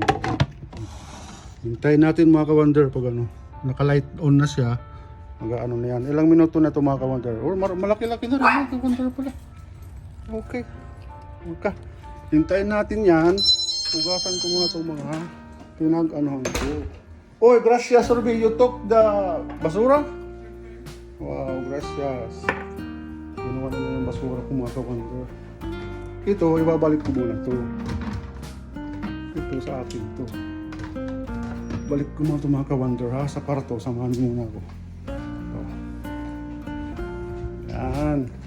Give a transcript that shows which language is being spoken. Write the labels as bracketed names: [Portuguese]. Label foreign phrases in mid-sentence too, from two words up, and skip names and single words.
[Filipino] Hintayin natin mga ka-wonder pag ano. Naka-light on na siya. Mag-ano na yan. Ilang minuto na ito mga ka-wonder. Or malaki-laki na rin mga ka-wonder pala. Okay. Okay. Hintayin natin yan. Hugasan ko muna itong mga pinag-anohan ko. Oy, [Spanish] gracias, [English] Ruby. You took the basura? [Spanish] Wow, gracias. [Filipino] Ginawa na yung basura ko mga ka-wonder. Ito, ibabalik ko muna ito. Ito sa akin ito. Balik ko muna ito mga ka-wonder ha. Sa kwarto, samahan muna ako. Ito. Yan.